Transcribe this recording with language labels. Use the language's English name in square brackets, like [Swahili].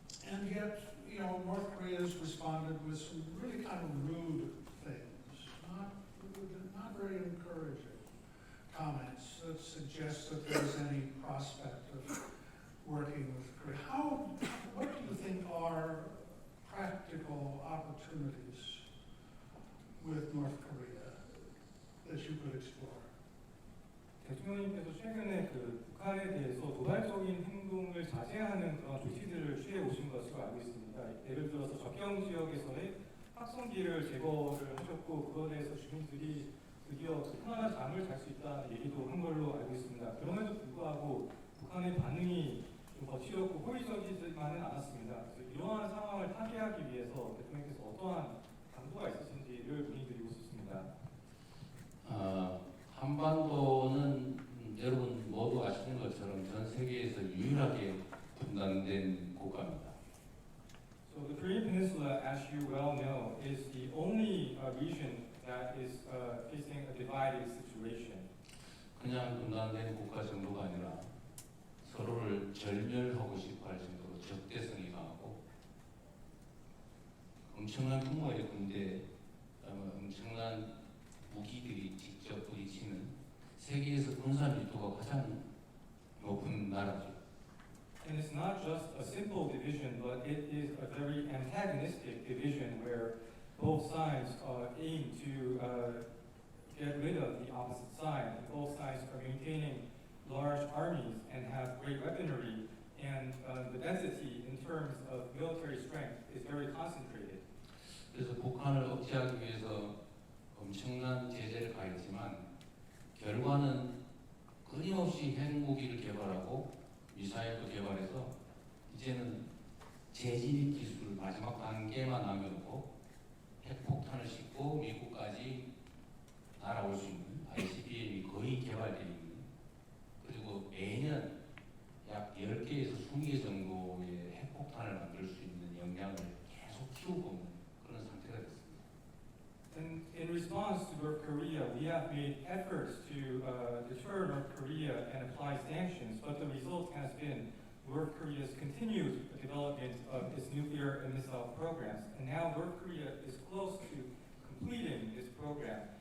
[English] And yet, North Korea has responded with some really kind of rude things, not very encouraging comments that suggest that there's any prospect of working with Korea. What do you think are practical opportunities with North Korea that you could explore? [Korean] 대통령님께서 최근에 북한에 대해서 도발적인 행동을 자제하는 그런 조치들을 취해 오신 것으로 알고 있습니다. 예를 들어서 접경 지역에서의 확성기를 제거를 하셨고 그거에 대해서 주민들이 드디어 편안한 잠을 잘 수 있다는 얘기도 한 걸로 알고 있습니다. 그럼에도 불구하고 북한의 반응이 좀 거칠었고 호의적이지만은 않았습니다. 그래서 이러한 상황을 타개하기 위해서 대통령께서 어떠한 강도가 있으신지를 문의드리고 싶습니다. 한반도는 여러분 모두 아시는 것처럼 전 세계에서 유일하게 분단된 국가입니다. [English] So the Korean Peninsula, as you well know, is the only region that is facing a divided situation. [Korean] 그냥 분단된 국가 정도가 아니라 서로를 절멸하고 싶어 할 정도로 적대성이 강하고 엄청난 규모의 군대, 엄청난 무기들이 직접 부딪히는 세계에서 군사 밀도가 가장 높은 나라죠. [English] And it's not just a simple division, but it is a very antagonistic division where both sides aim to get rid of the opposite side. And both sides are maintaining large armies and have great weaponry, and the density in terms of military strength is very concentrated. [Korean] 그래서 북한을 억제하기 위해서 엄청난 제재를 가했지만 결과는 끊임없이 핵무기를 개발하고 미사일도 개발해서 이제는 재진입 기술 마지막 단계만 남겨놓고 핵폭탄을 싣고 미국까지 날아올 수 있는 ICBM이 거의 개발되어 있는 그리고 매년 약 10개에서 20개 정도의 핵폭탄을 만들 수 있는 역량을 계속 키우고 있는 그런 상태가 됐습니다. [English] And in response to North Korea, we have made efforts to deter North Korea and apply sanctions, but the result has been North Korea's continued development of its nuclear and missile programs. And now North Korea is close to completing this program.